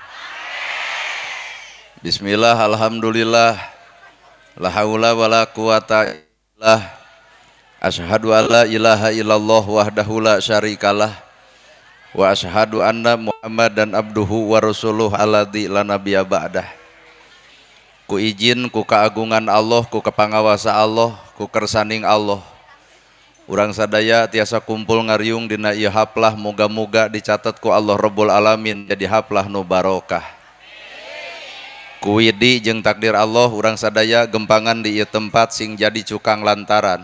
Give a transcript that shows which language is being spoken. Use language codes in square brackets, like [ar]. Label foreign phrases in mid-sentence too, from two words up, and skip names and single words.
[ar] بسم الله، الحمد لله، لا حول ولا قوة إلا بالله. أشهد أن لا إله إلا الله وحده لا شريك له وأشهد أن محمدا عبده ورسوله الذي لا نبي بعده. [su] Ku izin ku keagungan Allah, ku kepangawasa Allah, ku kersaning Allah. Urang sadaya tiasa kumpul ngariung dina ieu haplah, moga-moga dicatat ku Allah [ar] رب العالمين [su] jadi haplah nu barokah. Ku widi jeung takdir Allah urang sadaya gempangan di ieu tempat sing jadi cukang lantaran.